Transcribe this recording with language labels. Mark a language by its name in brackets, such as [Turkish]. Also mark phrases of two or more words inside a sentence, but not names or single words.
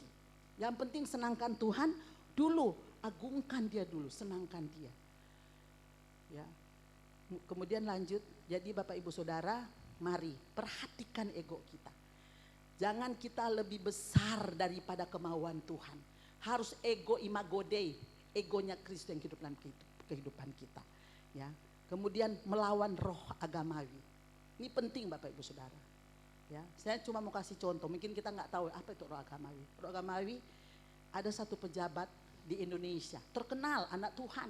[Indonesian] Yang penting senangkan Tuhan dulu, agungkan Dia dulu, senangkan Dia. Ya. Kemudian lanjut, jadi Bapak Ibu Saudara, mari perhatikan ego kita. Jangan kita lebih besar daripada kemauan Tuhan. Harus [Latin] ego imago Dei, [Indonesian] egonya Kristus yang hidup dalam kehidupan kita. Ya. Kemudian melawan roh agamawi. Ini penting Bapak Ibu Saudara. Ya, saya cuma mau kasih contoh, mungkin kita nggak tahu apa itu roh agamawi. Roh agamawi, ada satu pejabat di Indonesia, terkenal anak Tuhan.